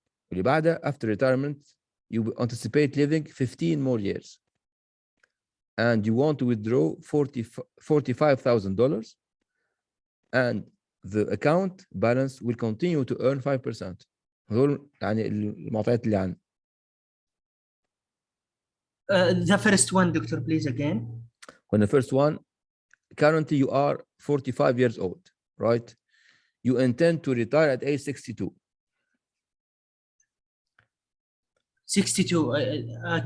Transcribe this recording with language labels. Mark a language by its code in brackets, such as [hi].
[ar] واللي بعدها [en] after retirement, you anticipate living 15 more years. And you want to withdraw $45,000 and the account balance will continue to earn 5%. [ar] هذول يعني المعطيات اللي عندنا. [en] The first one, Doctor, please, again. When the first one, currently you are 45 years old, right? You intend to retire at age 62. 62. Okay.